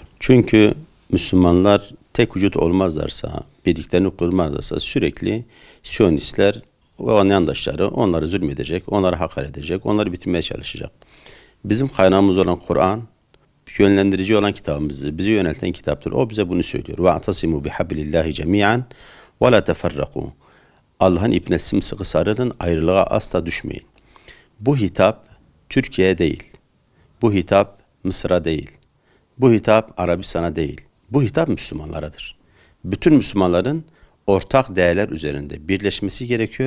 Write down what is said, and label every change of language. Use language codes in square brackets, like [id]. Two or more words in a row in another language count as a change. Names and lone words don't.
[tr] Çünkü Müslümanlar tek vücut olmazlarsa, birliklerini kurmazlarsa sürekli Siyonistler ve onun yandaşları onları zulmedecek, onları hakaret edecek, onları bitirmeye çalışacak. Bizim kaynağımız olan Kur'an, yönlendirici olan kitabımızdır, bizi yönelten kitaptır. O bize bunu söylüyor. [ar] وَاَعْتَصِمُوا بِحَبِلِ اللّٰهِ جَمِيعًا وَلَا تَفَرَّقُوا [tr] Allah'ın ipine sımsıkı sarılın, ayrılığa asla düşmeyin. Bu hitap Türkiye'ye değil. Bu hitap Mısır'a değil. Bu hitap Arabistan'a değil. Bu hitap Müslümanlaradır. Bütün Müslümanların ortak değerler üzerinde birleşmesi gerekiyor.